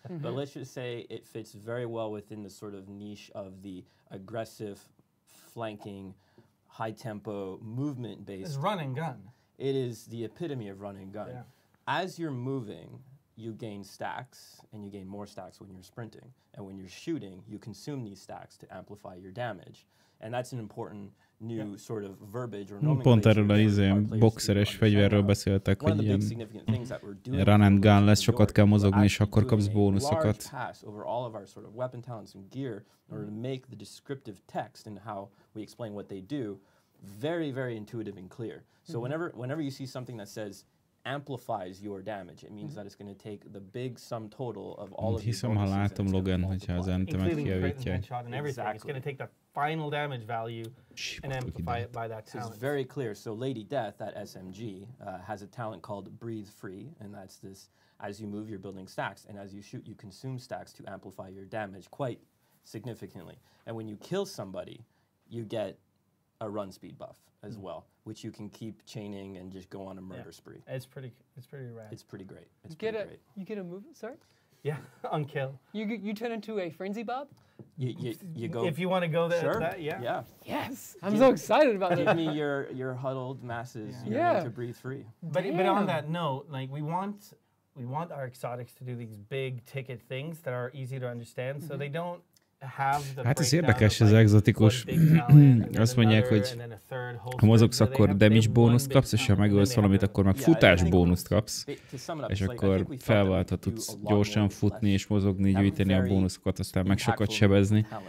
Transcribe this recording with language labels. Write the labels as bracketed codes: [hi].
[en] But let's just say it fits very well within the sort of niche of the aggressive, flanking, high-tempo, movement-based. It's run and gun. It is the epitome of run and gun. Yeah. As you're moving, you gain stacks, and you gain more stacks when you're sprinting. And when you're shooting, you consume these stacks to amplify your damage. And that's an important new sort of verbiage or nomenclature. [hu] Pont erről a boxeres fegyverről beszéltek, hogy ilyen run and gun lesz, sokat kell mozogni, és akkor kapsz bónuszokat. [en] Over all of our sort of weapon talents and gear in order to make the descriptive text and how we explain what they do very, very intuitive and clear. So whenever you see something that says amplifies your damage, it means that it's going to take the big sum total of all of [hu] hiszem, ha látom Logan, hogyha az entemet kijavítják. [en] It's going to take the final damage value and amplify it by that talent. It's very clear. So Lady Death, that SMG, has a talent called Breathe Free, and that's this, as you move, you're building stacks, and as you shoot, you consume stacks to amplify your damage quite significantly. And when you kill somebody, you get a run speed buff as well, which you can keep chaining and just go on a murder spree. It's pretty rad. It's pretty great. You get a move, sorry? Yeah, on kill. You turn into a frenzy bob? You go. If you want to go there, sure. Yeah. Yes, I'm so excited about it. Give me your huddled masses. Yeah. To breathe free. But on that note, like we want our exotics to do these big ticket things that are easy to understand, so they don't. [hu] Hát ez érdekes, ez exotikus. Azt mondják, hogy ha mozogsz, akkor damage bónuszt kapsz, és ha megölsz valamit, akkor meg futás bónuszt kapsz. És akkor felváltva tudsz gyorsan futni és mozogni, gyűjteni a bónuszokat, aztán meg sokat sebezni.